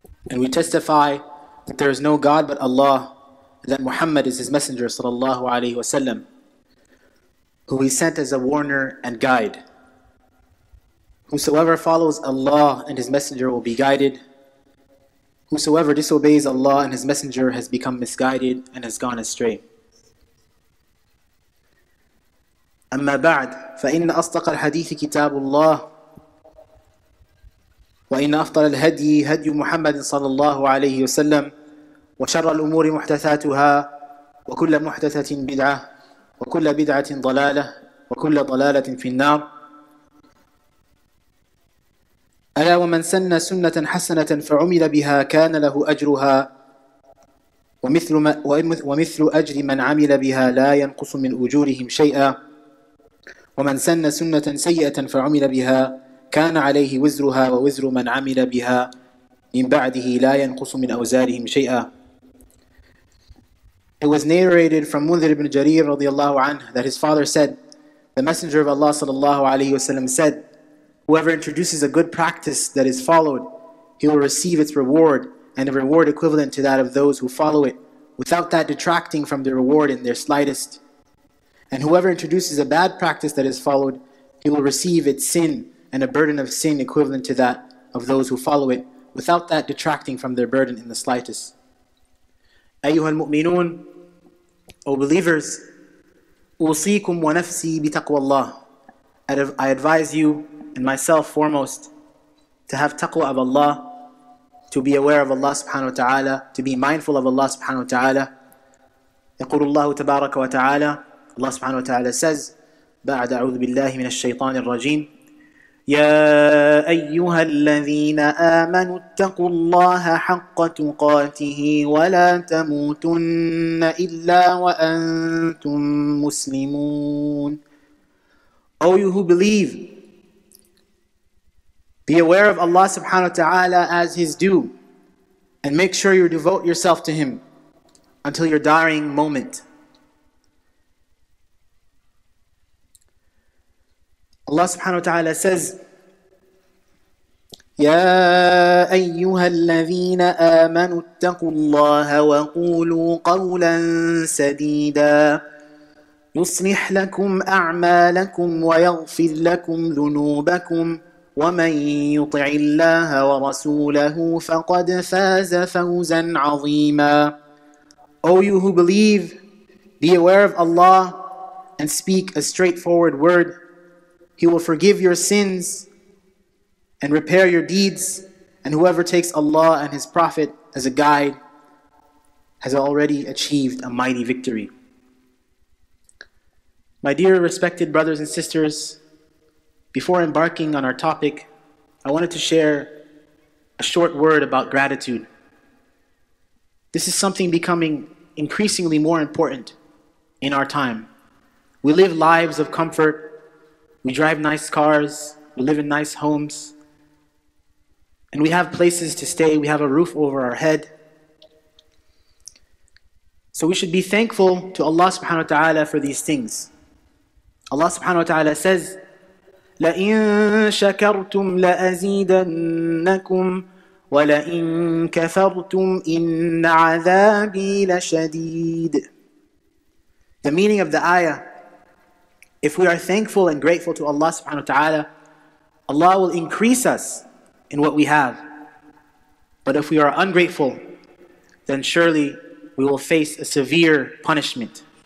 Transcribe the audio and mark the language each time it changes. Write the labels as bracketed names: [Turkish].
[English] And we testify that there is no God but Allah, and that Muhammad is His messenger sallallahu alaihi wasallam, who He sent as a warner and guide. Whosoever follows Allah and His messenger will be guided. Whosoever disobeys Allah and His messenger has become misguided and has gone astray. [Arabic] أما بعد فإن أصدق الحديث كتاب الله وإن أفضل الهدي هدي محمد صلى الله عليه وسلم وشر الأمور محدثاتها وكل محدثة بدعة وكل بدعة ضلالة وكل ضلالة في النار. ألا ومن سن سنة حسنة فعمل بها كان له أجرها ومثل أجر من عمل بها لا ينقص من أجورهم شيئا ومن سن سنة سيئة فعمل بها كان عليه وزرها ووزر من عمل بها من بعده لا ينقص من أوزارهم شيئا. [English] It was narrated from Mundhir ibn Jarir radiallahu anh that his father said, the Messenger of Allah sallallahu alayhi wasallam said, whoever introduces a good practice that is followed, he will receive its reward and a reward equivalent to that of those who follow it, without that detracting from the reward in their slightest. And whoever introduces a bad practice that is followed, he will receive its sin and a burden of sin equivalent to that of those who follow it, without that detracting from their burden in the slightest. [Arabic] أيها المؤمنون, [English] O believers, [Arabic] أوصيكم ونفسي بتقوى الله. [English] I advise you and myself foremost to have taqwa of Allah, to be aware of Allah subhanahu wa ta'ala, to be mindful of Allah subhanahu wa ta'ala. [Arabic] يقول الله تبارك وتعالى, [English] Allah subhanahu wa ta'ala says, [Arabic] بعد أعوذ بالله من الشيطان الرجيم, يا أيها الذين آمنوا اتقوا الله حق تقاته ولا تموتن إلا وأنتم مسلمون. [English] O you who believe, be aware of Allah subhanahu wa ta'ala as His due, and make sure you devote yourself to Him until your dying moment. Allah subhanahu wa ta'ala says, [Arabic] يا أيها الذين آمنوا اتقوا الله وقولوا قولا سديدا يصلح لكم أعمالكم ويغفر لكم ذنوبكم ومن يطع الله ورسوله فقد فاز فوزا عظيما. [English] O you who believe, be aware of Allah and speak a straightforward word. He will forgive your sins and repair your deeds, and whoever takes Allah and His Prophet as a guide has already achieved a mighty victory. My dear respected brothers and sisters, before embarking on our topic, I wanted to share a short word about gratitude. This is something becoming increasingly more important in our time. We live lives of comfort. We drive nice cars, we live in nice homes, and we have places to stay, we have a roof over our head. So we should be thankful to Allah subhanahu wa ta'ala for these things. Allah subhanahu wa ta'ala says, [Arabic] لَإِن شَكَرْتُمْ لَأَزِيدَنَّكُمْ وَلَإِن كَفَرْتُمْ إِنَّ عَذَابِي لَشَدِيدٌ. [English] The meaning of the ayah: if we are thankful and grateful to Allah subhanahu wa ta'ala, Allah will increase us in what we have. But if we are ungrateful, then surely we will face a severe punishment.